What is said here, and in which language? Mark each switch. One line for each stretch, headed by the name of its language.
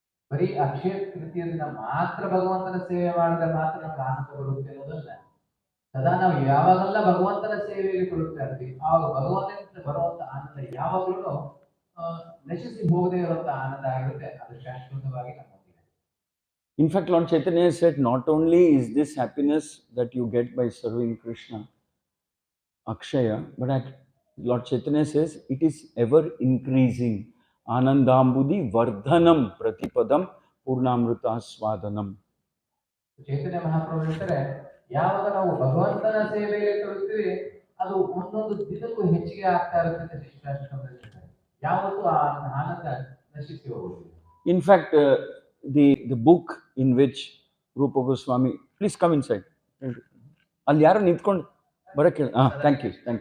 Kannada: ಬರೀ ಅಕ್ಷಯ ತೃತೀಯ ದಿನ ಮಾತ್ರ ಭಗವಂತನ ಸೇವೆ ಮಾಡಿದ್ರೆ ಮಾತ್ರ ನಮ್ಗೆ ಆನಂದ ಬರುತ್ತೆ ಅನ್ನೋದಲ್ಲ, ಸದಾ ನಾವು ಯಾವಾಗೆಲ್ಲ ಭಗವಂತನ ಸೇವೆಯಲ್ಲಿ ಕೊಡುತ್ತಾ ಇರ್ತೀವಿ ಆವಾಗ ಭಗವಂತನಿಂದ ಬರುವಂತ ಆನಂದ ಯಾವಾಗಲೂ ನಶಿಸಿ ಹೋಗದೇ ಇರುವಂತ ಆನಂದ ಆಗಿರುತ್ತೆ, ಅದು ಶಾಶ್ವತವಾಗಿ ನಮ್ಮೊಂದಿಗೆ.
English: In fact, Lord Chaitanya said, not only is this happiness that you get by serving Krishna Akshaya, but Lord Chaitanya says it is ever increasing.
Sanskrit: Anandambudi Vardhanam Pratipadam Purnamruta Swadanam.
Kannada: ಚೈತನ್ಯ ಮಹಾಪ್ರಭು ಹೇಳ್ತಾರೆ, ಯಾವಾಗ ನಾವು ಭಗವಂತನ ಸೇವೆಯಲ್ಲಿ ತೊಡಗ್ತೀವಿ ಅದು ಒಂದೊಂದು ದಿನಕ್ಕೂ ಹೆಚ್ಚಿಗೆ ಆಗ್ತಾ ಇರುತ್ತೆ, ಯಾವತ್ತೂ ಆ ಆನಂದ ನಶಿಸಿ ಹೋಗುವುದು.
English: In fact, the book in which Rupa Goswami, please come inside.
Kannada: ಅಲ್ಲಿ ಯಾರು ನಿಂತ್ಕೊಂಡು ಬರಕ್ಕೆ
English: thank you.